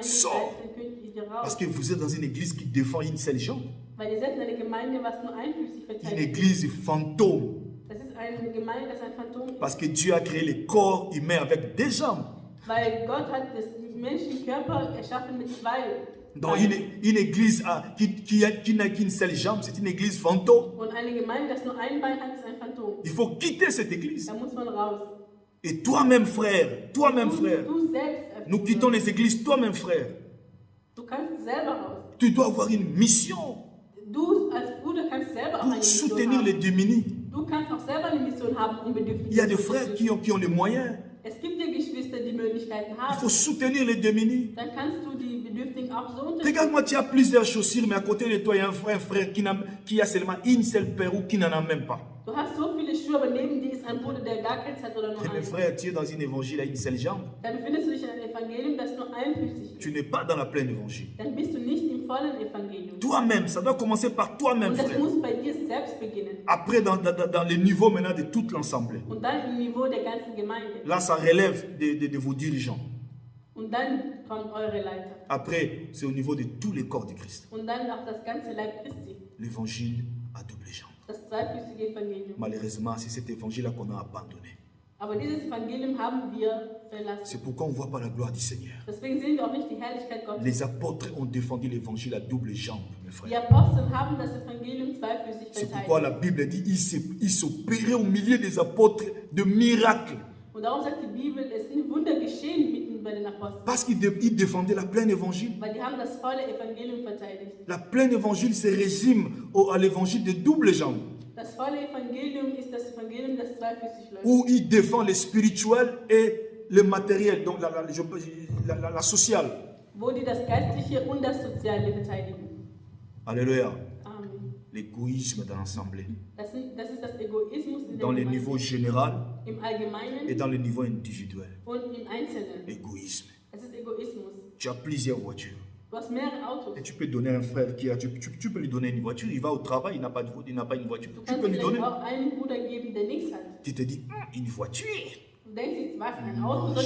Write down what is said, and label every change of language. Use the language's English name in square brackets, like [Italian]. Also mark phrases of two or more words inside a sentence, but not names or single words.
[German] So. seid, dann könnt ihr hier [French] Parce [German] raus. [French] que vous êtes dans une église qui défend une seule jambe. [German] Weil ihr seid in einer Gemeinde, was nur einfüßig [French] Une [German] verteidigt. [French] église fantôme. [German] Das ist eine Gemeinde, das ein Phantom ist. [French] Parce que Dieu a créé le corps humain avec des jambes. [German] Weil Gott hat das menschlichen Körper erschaffen mit zwei. [French] Donc une église qui n'a qu'une seule jambe, c'est une église fantôme. [German] Und eine Gemeinde, das nur ein Bein hat, ist ein Phantom. [French] Il faut quitter cette église. [German] Da muss man raus. [French] Et toi-même frère, [German] Du selbst, [French] nous quittons les églises, toi-même frère. [German] du kannst selber raus. [French] Tu dois avoir une mission [German] Du als Bruder kannst selber auch eine [French] pour [German] Mission [French] soutenir les [German] haben. [French] démunis. [German] Du kannst auch selber eine Mission haben, um Bedürfnisse [French] Il y a des [German] zu [French] frères [German] unterstützen. [French] qui ont les moyens. [German] Es gibt ja Geschwister, die Möglichkeiten [French] Il [German] haben. [French] faut soutenir les démunis. [German] Dann kannst du die Bedürftigen auch so unterstützen. [French] Regarde-moi, tu as plusieurs chaussures, mais à côté de toi, il y a un frère qui a seulement une seule paire ou qui n'en a même pas. [German] Du hast so viele Schuhe, aber neben dir ist ein Bruder, der gar keins hat oder nur [French] Et mes [German] eins. [French] frères, tu es dans un évangile à une seule jambe. [German] Dann befindest du dich in einem Evangelium, das nur einfüßig ist. [French] Tu n'es pas dans la pleine évangile. [German] Dann bist du nicht im vollen Evangelium. [French] Toi-même, ça doit commencer par toi-même, [German] Und das [French] frère. [German] muss bei dir selbst beginnen. [French] Après, dans le niveau maintenant de toute l'assemblée. [German] Und dann im Niveau der ganzen Gemeinde. [French] Là, ça relève de vos dirigeants. [German] Und dann kommt eure Leiter. [French] Après, c'est au niveau de tous les corps du Christ. [German] Und dann auch das ganze Leib Christi. [French] L'évangile à double jambe. [German] Das zweifüßige Evangelium. [French] Malheureusement, c'est cet évangile-là qu'on a abandonné. [German] Aber dieses Evangelium haben wir verlassen. [French] C'est pourquoi on ne voit pas la gloire du Seigneur. [German] Deswegen sehen wir auch nicht die Herrlichkeit Gottes. [French] Les apôtres ont défendu l'évangile à double jambe, mes [German] Die [French] frères. [German] Apostel haben das Evangelium zweifüßig [French] C'est pourquoi la [German] verteidigt. [French] Bible dit il s'opérait au milieu des apôtres de miracles. [German] Und darum sagt die Bibel, es sind Wunder geschehen mitten bei den Aposteln. [French] Parce qu'ils défendaient la pleine évangile. [German] Weil die haben das volle Evangelium verteidigt. [French] La pleine évangile se résume à l'évangile de double jambe, [German] Das volle Evangelium ist das Evangelium, das zweifüßig läuft. [French] où il défend le spirituel et le matériel, donc la sociale. [German] Wo die das Geistliche und das Soziale verteidigen. [French] Alléluia. [German] Amen. [French] L'égoïsme dans l'assemblée, [German] Das ist das Egoismus in der [French] dans le [German] Gemeinde. [French] niveau général [German] Im Allgemeinen [French] et dans le niveau individuel. [German] und im Einzelnen. [French] Égoïsme. [German] Es ist Egoismus. [French] Tu as plusieurs voitures. [German] Du hast mehrere Autos. [French] Et tu peux donner à un frère qui a, tu peux lui donner une voiture, il va au travail, il n'a pas une voiture. [German] Du [French] Tu [German] kannst [French] peux lui [German] vielleicht [French] donner. [German] auch einen Bruder geben, der nichts hat. [French] Tu te dis, une voiture. [German] Du denkst jetzt, was, ein [French] Non, [German] Auto soll ich